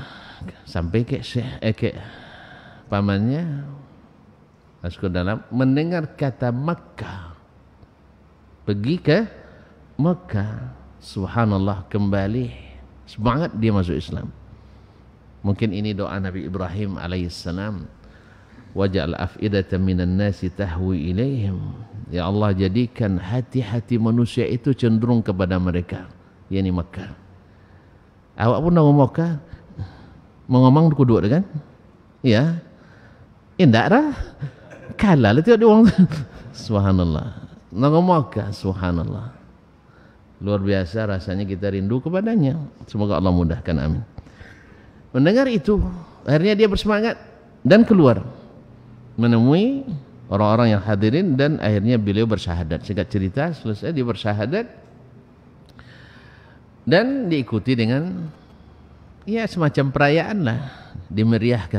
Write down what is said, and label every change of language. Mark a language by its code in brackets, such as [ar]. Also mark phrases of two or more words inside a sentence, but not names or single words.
[id] Sampai ke pamannya masuk dalam, mendengar kata Makkah, pergi ke Mekah, subhanallah, kembali semangat dia masuk Islam. Mungkin ini doa Nabi Ibrahim alaihissalam, [ar] واجعل أفئدة من الناس تهوي إليهم, [id] ya Allah jadikan hati-hati manusia itu cenderung kepada mereka, yakni Mekah. [ms] Awak pun nak ngomong Mekah, mau ngomong kudu kan? Ya, indah dah. Kalah lah tengok dia orang. Subhanallah. Nak ngomong Mekah, subhanallah. Luar biasa rasanya kita rindu kepadanya. [id] Semoga Allah mudahkan, amin. Mendengar itu, akhirnya dia bersemangat dan keluar menemui orang-orang yang hadirin, dan akhirnya beliau bersyahadat. Singkat cerita, selesai dia bersyahadat dan diikuti dengan ya semacam perayaan lah, dimeriahkan.